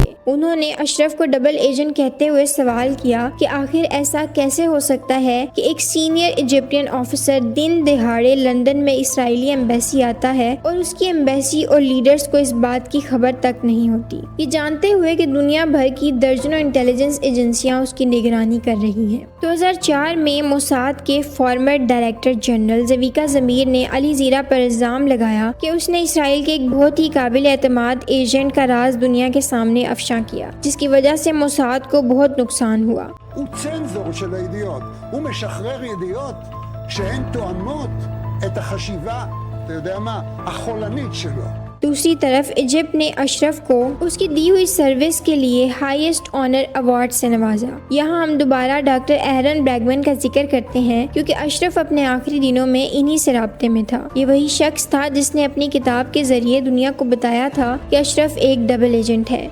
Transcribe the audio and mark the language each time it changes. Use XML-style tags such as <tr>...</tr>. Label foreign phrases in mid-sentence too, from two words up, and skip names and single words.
<ur>انہوں نے اشرف کو</ur> <en>double agent</en> <ur>کہتے ہوئے سوال کیا کہ آخر ایسا کیسے ہو سکتا ہوتا ہے کہ ایک</ur> <en>senior Egyptian officer</en> <ur>دن دہاڑے لندن میں اسرائیلی ایمبیسی آتا ہے اور اس کی ایمبیسی اور لیڈرز کو اس بات کی خبر تک نہیں ہوتی، یہ جانتے ہوئے کہ دنیا بھر کی درجنوں</ur> <en>intelligence agencies</en> <ur>اس کی نگرانی کر رہی ہیں۔ 2004 میں موساد کے</ur> <en>former director general</en> <ur>زویکا زمیر نے علی زیرہ پر الزام لگایا کہ اس نے اسرائیل کے ایک بہت ہی قابل اعتماد ایجنٹ کا راز دنیا کے سامنے افشاں کیا، جس کی وجہ سے موساد کو بہت نقصان ہوا۔</ur> <he>הוא צנזור של הידיעות, הוא משחרר ידיעות שהן תואמות את החשיבה, אתה יודע מה, החולנית שלו.</he> <ur>دوسری طرف ایجپٹ نے اشرف کو اس کی دی ہوئی سروس کے لیے</ur> <en>highest honour award</en> <ur>سے نوازا۔ یہاں ہم دوبارہ ڈاکٹر ایرن بریگمن کا ذکر کرتے ہیں کیونکہ اشرف اپنے آخری دنوں میں انہی سے رابطے میں تھا۔ یہ وہی شخص تھا جس نے اپنی کتاب کے ذریعے دنیا کو بتایا تھا کہ اشرف ایک</ur> <en>double agent</en> <ur>ہے۔</ur>